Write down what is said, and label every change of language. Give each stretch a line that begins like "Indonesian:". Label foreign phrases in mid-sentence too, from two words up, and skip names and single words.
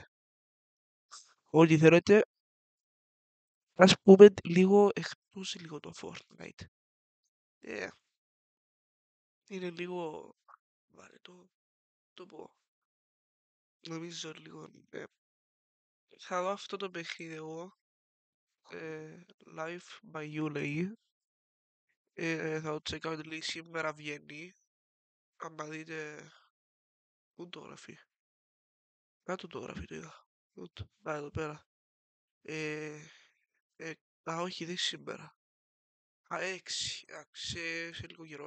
Greek: Ό,τι θέλετε. Ας πούμε λίγο εκτός λίγο το Fortnite. Είναι λίγο βαρετό το πω. Νομίζω λίγο. Θα δω αυτό το παιχνίδι εγώ. Live by You λέει. Θα το τσεκάρω λέει σήμερα βγαίνει. Άμα δείτε. Πού το γράφει. Κάτω το γράφει το είδα. Α, εδώ πέρα. Ε, όχι, δεν σήμερα. Α, 6. Σε λίγο καιρό.